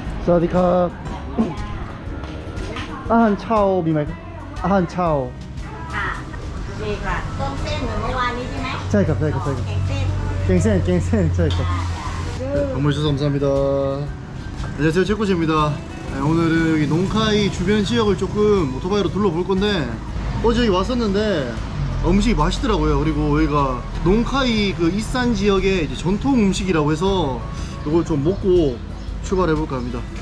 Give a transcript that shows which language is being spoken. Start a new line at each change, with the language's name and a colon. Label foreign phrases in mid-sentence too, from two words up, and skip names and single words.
Thai: สวัสดีครับอาหารเช้ามีไหมอาหารเช้า ค่ะนี่ค่ะต้มเส้นเหมือนเมื่อวานนี้ใช่ไหม ใช่ครับใช่ครับใช่ครับ แกงเส้น
Korean: 갱생
Thai: ใช่ครับ
Korean: 방문 주셔서 감사합니다. 안녕하세요, 최코치입니다. 오늘은 여기 농카이 주변 지역을 조금 오토바이로 둘러볼 건데 어제 여기 왔었는데 음식이 맛있더라고요. 그리고 여기가 농카이 그 이산 지역의 이제 전통 음식이라고 해서 이걸 좀 먹고 출발해 볼까 합니다.